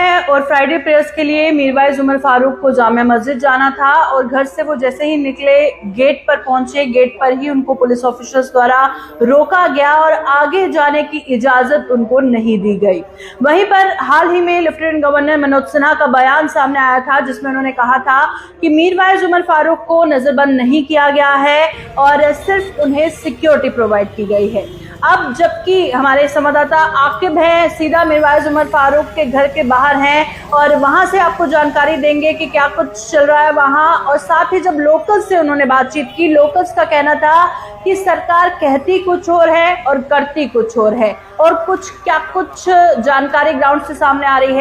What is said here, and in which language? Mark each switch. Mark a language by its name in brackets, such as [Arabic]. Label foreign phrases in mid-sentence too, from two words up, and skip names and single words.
[Urdu] اور فرائیڈے پریئرز کے لیے میروائز عمر فاروق کو جامع مسجد جانا تھا اور گھر سے وہ جیسے ہی نکلے گیٹ پر پہنچے، گیٹ پر ہی ان کو پولیس آفیسرز دوارا روکا گیا اور آگے جانے کی اجازت ان کو نہیں دی گئی۔ وہیں پر حال ہی میں لیفٹیننٹ گورنر منوج سنہا کا بیان سامنے آیا تھا جس میں انہوں نے کہا تھا کہ میروائز عمر فاروق کو نظر بند نہیں کیا گیا ہے اور صرف انہیں سیکیورٹی پرووائڈ کی گئی ہے۔ اب جبکہ ہمارے سماداتا عاقب ہیں سیدھا میروائز عمر فاروق کے گھر کے باہر ہیں اور وہاں سے آپ کو جانکاری دیں گے کہ کیا کچھ چل رہا ہے وہاں، اور ساتھ ہی جب لوکلز سے انہوں نے بات چیت کی، لوکلز کا کہنا تھا کہ سرکار کہتی کچھ اور ہے اور کرتی کچھ اور ہے، اور کچھ جانکاری گراؤنڈ سے سامنے آ رہی ہے۔